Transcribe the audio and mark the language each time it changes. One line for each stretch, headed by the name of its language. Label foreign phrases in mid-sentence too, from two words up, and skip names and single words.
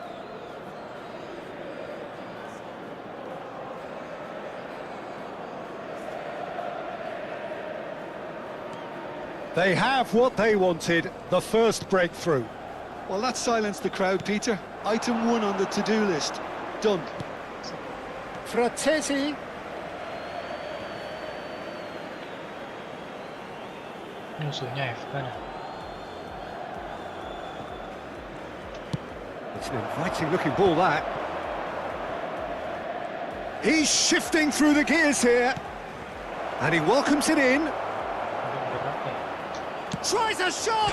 English: They have what they wanted, the first breakthrough. Well, that silenced the crowd, Peter. Item 1 on the to-do list. Done. Fratesi.
Indonesian: Musuhnya AFK dah.
English: It's an inviting looking ball, that. He's shifting through the gears here. And he welcomes it in. Tries a shot!